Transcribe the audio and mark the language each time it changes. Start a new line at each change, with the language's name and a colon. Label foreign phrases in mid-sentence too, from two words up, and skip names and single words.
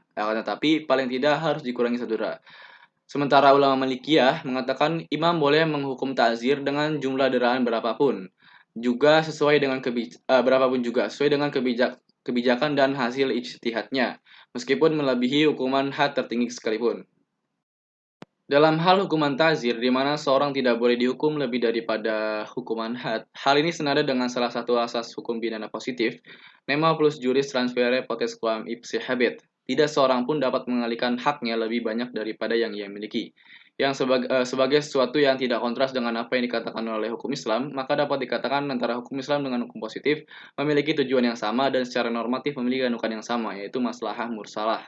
Indonesian: Akan tetapi, paling tidak harus dikurangi 1 dera. Sementara ulama Malikiyah mengatakan imam boleh menghukum ta'zir dengan jumlah deraan berapapun, juga sesuai dengan kebijakan dan hasil ijtihadnya, meskipun melebihi hukuman had tertinggi sekalipun. Dalam hal hukuman ta'zir, di mana seorang tidak boleh dihukum lebih daripada hukuman had, hal ini senada dengan salah satu asas hukum pidana positif,
Latin: nema plus juris transfere potest quam ipse habet.
Indonesian: Tidak seorang pun dapat mengalihkan haknya lebih banyak daripada yang ia miliki. Yang sebagai sesuatu yang tidak kontras dengan apa yang dikatakan oleh hukum Islam, maka dapat dikatakan antara hukum Islam dengan hukum positif memiliki tujuan yang sama dan secara normatif memiliki kandungan yang sama, yaitu
Arabic: مصلحة مرسلة.